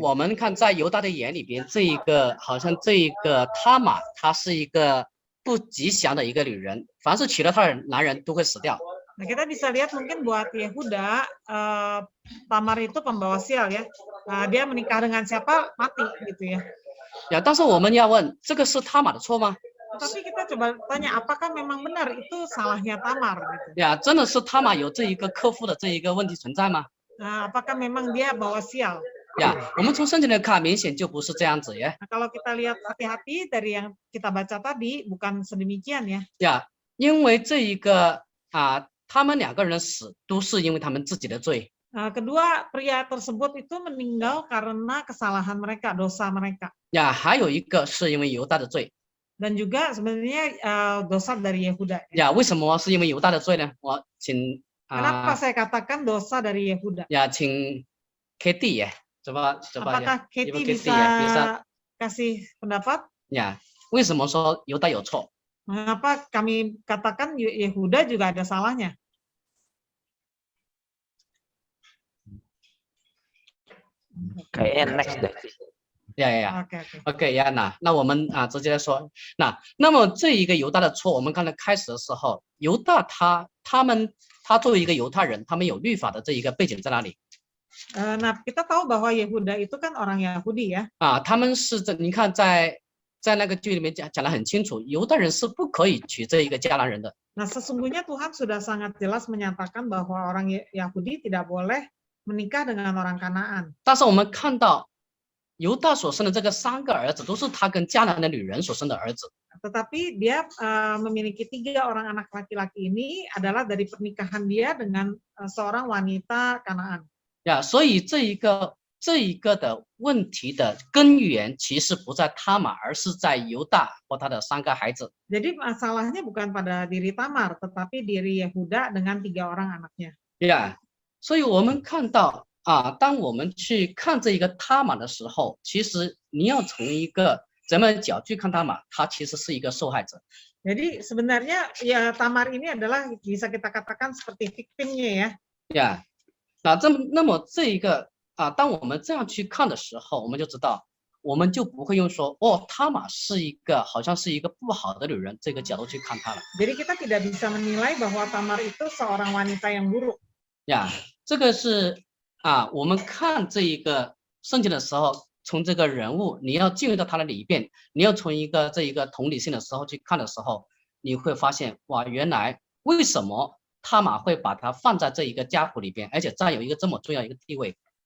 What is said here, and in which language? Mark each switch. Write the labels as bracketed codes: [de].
[zh] 我们看在犹大的眼里边，这一个好像这一个他玛，她是一个不吉祥的一个女人，凡是娶了她的男人都会死掉。 [id] Nah, kita bisa lihat mungkin buat Yehuda, Tamar itu pembawa sial ya. Dia menikah dengan siapa, mati gitu ya. [zh] 呀，但是我们要问，这个是他玛的错吗？ [id] Tapi kita coba tanya, apakah memang benar itu salahnya Tamar gitu? [zh] 呀，真的是他玛有这一个克夫的这一个问题存在吗？ [id] Apakah memang dia bawa sial? [zh] 呀，我们从圣经来看，明显就不是这样子呀。 [id] Nah, kalau kita lihat hati-hati dari yang kita baca tadi, bukan sedemikian ya. [zh] 呀，因为这一个他们2个人死都是因为他们自己的罪。 [id] Kedua, pria tersebut itu meninggal karena kesalahan mereka, dosa mereka. [zh] 呀，还有一个是因为犹大的罪。 [id] Dan juga sebenarnya dosa dari Yehuda. [zh] 呀，为什么是因为犹大的罪呢？我请 [id] Kenapa saya katakan dosa dari Yehuda? [zh] 呀，请 Katie 呀， [id] coba Apakah ya, Katie Ibu Katie bisa ya, kasih pendapat? [zh] 呀，为什么说犹大有错？ [id] Mengapa kami katakan Yehuda juga ada salahnya? Kayaknya next deh. 呀， Oke. [zh] 呀，那我们直接来说，那么这一个犹大的错，我们刚才开始的时候，犹大他作为一个犹太人，他们有律法的这一个背景在哪里？ [id] Nah, kita tahu bahwa Yehuda itu kan orang Yahudi ya. [zh] 他们是你看在那个剧里面讲得很清楚，犹太人是不可以娶这一个迦南人的。 [id] Nah, sesungguhnya Tuhan sudah sangat jelas menyatakan bahwa orang Yahudi tidak boleh menikah dengan orang Kanaan. [zh] 但是我们看到犹大所生的这个3个儿子，都是他跟迦南的女人所生的儿子。 [id] Tetapi dia memiliki 3 orang anak laki-laki ini adalah dari pernikahan dia dengan seorang wanita Kanaan. [zh] 呀，所以这一个的问题的根源其实不在他玛，而是在犹大和他的3个孩子。 [id] Jadi masalahnya bukan pada diri Tamar, tetapi diri Yehuda dengan 3 orang anaknya. [zh] 呀，所以我们看到当我们去看这一个他玛的时候，其实你要从一个咱们角去看他玛，他其实是一个受害者。 [id] Jadi sebenarnya ya Tamar ini adalah bisa kita katakan seperti victimnya ya. [zh] Ya, 那么这一个当我们这样去看的时候，我们就知道，我们就不会用说哦，他玛是一个好像是一个不好的女人这个角度去看她了。 [id] Jadi kita tidak bisa menilai bahwa Tamar itu seorang wanita yang buruk. [zh] 呀，这个是我们看这一个圣经的时候，从这个人物，你要进入到他的里边，你要从这一个同理心的时候去看的时候，你会发现哇，原来为什么他玛会把它放在这一个家谱里边，而且占有一个这么重要一个地位。